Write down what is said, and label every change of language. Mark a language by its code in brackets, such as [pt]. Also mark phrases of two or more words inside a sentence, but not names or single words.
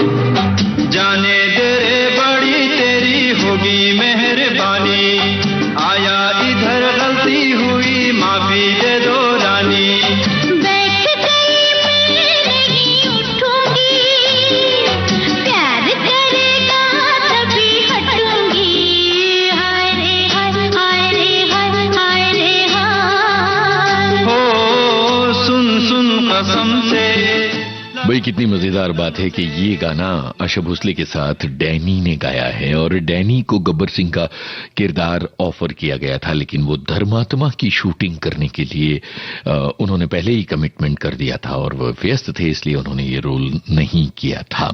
[hi] जाने दे रे बड़ी तेरी होगी मेहरबानी, आया इधर गलती हुई माफी दे दो रानी। बैठ गई मैं नहीं उठूंगी, प्यार करेगा तभी हटूंगी, हाय रे हाय, हाय रे हाय, हाय रे हाय। हो सुन सुन कसम से। भाई कितनी मजेदार बात है कि ये गाना आशा भोसले के साथ डैनी ने गाया है। और डैनी को गब्बर सिंह का किरदार ऑफर किया गया था, लेकिन वो धर्मात्मा की शूटिंग करने के लिए उन्होंने पहले ही कमिटमेंट कर दिया था और वो व्यस्त थे, इसलिए उन्होंने ये रोल नहीं किया था।